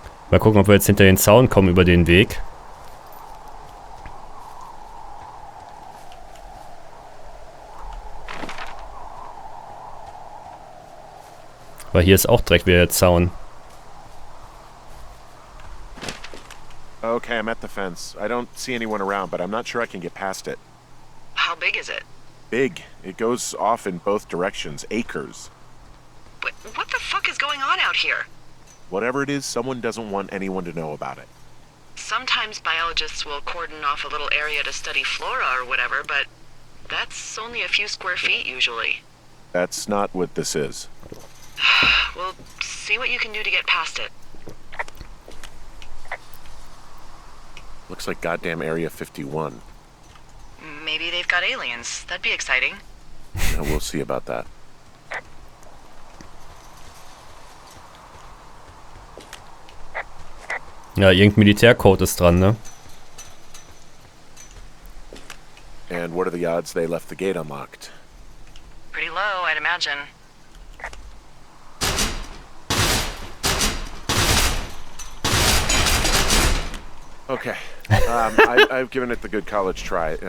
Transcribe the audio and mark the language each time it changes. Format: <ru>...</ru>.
<de>Mal gucken, ob wir jetzt hinter den Zaun kommen über den Weg. Weil hier ist auch direkt wieder der Zaun.</de> <en>Okay, I'm at the fence. I don't see anyone around, but I'm not sure I can get past it. How big is it? Big. It goes off in both directions. Acres. What the fuck is going on out here? Whatever it is, someone doesn't want anyone to know about it. Sometimes biologists will cordon off a little area to study flora or whatever, but that's only a few square feet usually. That's not what this is. Well, see what you can do to get past it. Looks like goddamn Area 51. Maybe they've got aliens. That'd be exciting. Yeah, we'll see about that.</en> <de>Ja, irgendein Militärcode ist dran, ne?</de> <en>And what are the odds they left the gate unlocked? Pretty low, I'd imagine. Okay. I've given it the good college try.</en>